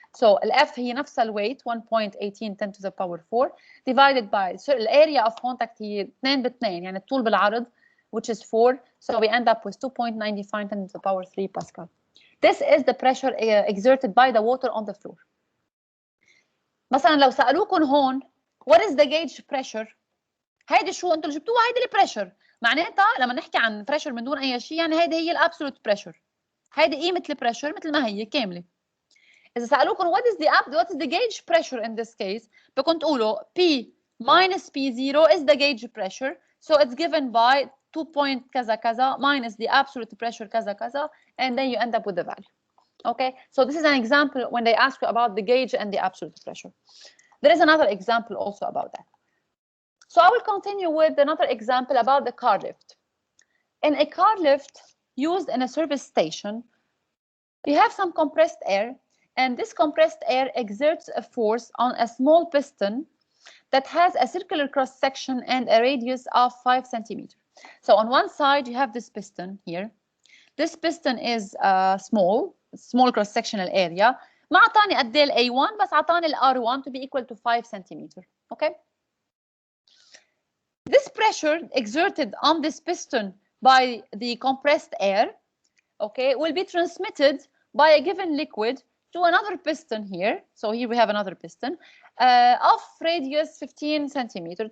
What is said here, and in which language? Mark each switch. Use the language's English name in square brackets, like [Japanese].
[English] So F [Arabic] هي نفسها الويت [English] 1.18 10 to the power 4 divided by so the area of contact [Arabic] هي 2 ب2 يعني الطول بالعرض [English] which is 4. So we end up with 2.95 10 to the power 3 Pascal. This is the pressure exerted by the water on the floor. [Arabic] مثلا لو سالوكم هون [English] what is the gauge pressure، [Arabic] هيدي شو انتم اللي جبتوها، هيدي البريشر، معناتها لما نحكي عن بريشر من دون اي شيء يعني هيدي هي الابسولوت بريشر، هيدي قيمه البريشر مثل ما هي كامله. اذا سالوكم [English] what is the gauge pressure in this case، بدكم تقولوا P minus P0 is the gauge pressure, so it's given by 2 point [Arabic] كذا كذا [English] minus the absolute pressure كذا كذا, and then you end up with the value. Okay, so this is an example when they ask you about the gauge and the absolute pressure. There is another example also about that. So I will continue with another example about the car lift. In a car lift used in a service station, you have some compressed air, and this compressed air exerts a force on a small piston that has a circular cross-section and a radius of 5 centimeters. So on one side, you have this piston here. This piston is small cross-sectional area. [Arabic] ما عطاني قد ايه ال A1 بس عطاني ال R1 [English] to be equal to 5 centimeters. Okay. This pressure exerted on this piston by the compressed air, okay, will be transmitted by a given liquid to another piston here. So here we have another piston of radius 15 centimeters.